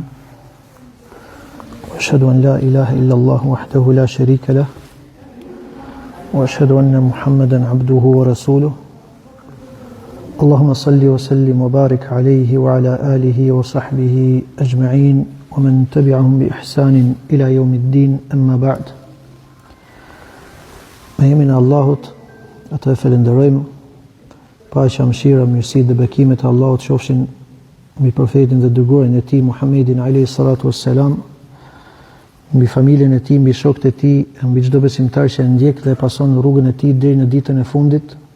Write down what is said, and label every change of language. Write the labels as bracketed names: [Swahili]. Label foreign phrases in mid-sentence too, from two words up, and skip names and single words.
[Arabic] وأشهد أن لا إله إلا الله وحده لا شريك له. وأشهد أن محمدا عبده ورسوله. اللهم صل وسلم وبارك عليه وعلى آله وصحبه أجمعين ومن تبعهم بإحسان إلى يوم الدين، أما بعد. [Albanian] Me emrin e Allahut, atë falenderojmë. Paqja, mëshira, mirësi dhe bekimet e Allahut qofshin mbi profetin dhe dërguarin e tij Muhammedin [Arabic] عليه الصلاة والسلام, [Albanian] mbi familjen e tij, mbi shokët e tij, mbi çdo besimtar që e ndjek dhe pason rrugën e tij deri në ditën e fundit.